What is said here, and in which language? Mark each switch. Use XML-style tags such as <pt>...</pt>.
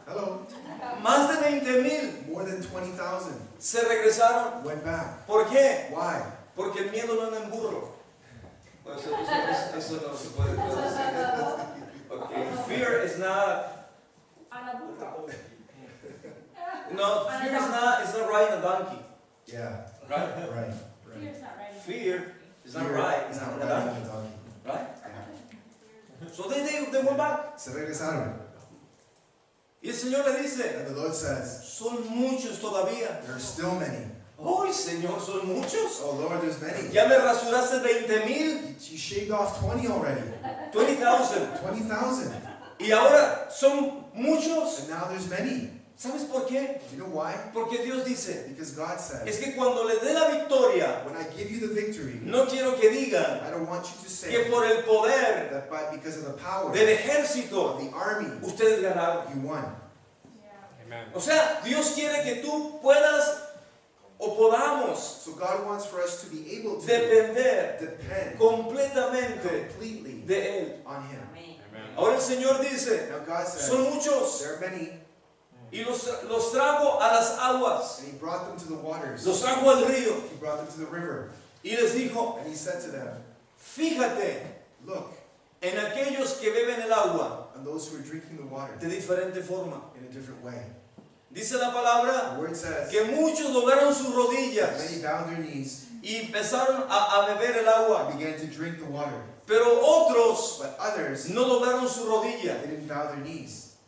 <en>Hello?</en> <es>Más de 20,000</es> <en>More than 20,000</en> <es>se regresaron.</es> <en>went back.</en> <es>¿Por qué?</es> <en>Why?</en> <es>Porque el miedo no anda en burro. Bueno, eso no se puede traducir.</es> <en>Okay. Fear is not</en> <es>para burro.</es> <en>No, fear is not riding a donkey. Yeah, Right? right. Fear's not riding. Fear is not Fear riding is a not donkey. riding a donkey. Right? Yeah. So they went back.</en> <es>Se regresaron. Y el Señor le dice,</es> <en>And the Lord says,</en> <es>son muchos todavía.</es> <en>there are still many.</en> <es>¡Ay, Señor, son muchos!</es> <en>Oh Lord, there's many.</en> <es>Ya me rasuraste 20,000,</es> <en>You shaved off 20 already.</en> <es>20,000.</es> <en>20,000.</en> <es>Y ahora son muchos.</es> <en>And now there's many.</en> <es>¿Sabes por qué?</es> <en>Do you know why?</en> <es>Porque Dios dice,</es> <en>Because God says,</en> <es>es que cuando le dé la victoria,</es> <en>when I give you the victory,</en> <es>no quiero que digan</es> <en>I don't want you to</en> <es>que</es> <en>say</en> <es>por el poder</es> <en>that because of the power</en> <es>del</es> <en>of</en> <es>ejército,</es> <en>the army,</en> <es>ustedes ganaron.</es> <en>you won. Yeah.</en> <es>O sea, Dios quiere que tú puedas o podamos</es> <en>So God wants for us to be able to</en> <es>depender</es> <en>depend</en> <es>completamente</es> <en>completely</en> <es>de Él.</es> <en>on Him.</en> <es>Ahora el Señor dice,</es> <en>Now God says,</en> <es>son muchos,</es> <en>there are many,</en> <es>y los trajo a las aguas,</es> <en>and He brought them to the waters.</en> <es>los trajo al río,</es> <en>He brought them to the river,</en> <es>y les dijo,</es> <en>and He said to them,</en> <es>fíjate</es> <en>look,</en> <es>en aquellos que beben el agua</es> <en>on those who are drinking the water</en> <es>de diferente forma.</es> <en>in a different way.</en> <es>Dice la palabra</es> <en>The word says,</en> <es>que muchos doblaron sus</es> <en>many</en> <es>rodillas</es> <en>bowed their knees</en> <es>y empezaron a beber el agua,</es> <en>and began to drink the water.</en> <es>pero otros</es> <en>But others,</en> <es>no doblaron su rodilla,</es> <en>they didn't bow their knees.</en>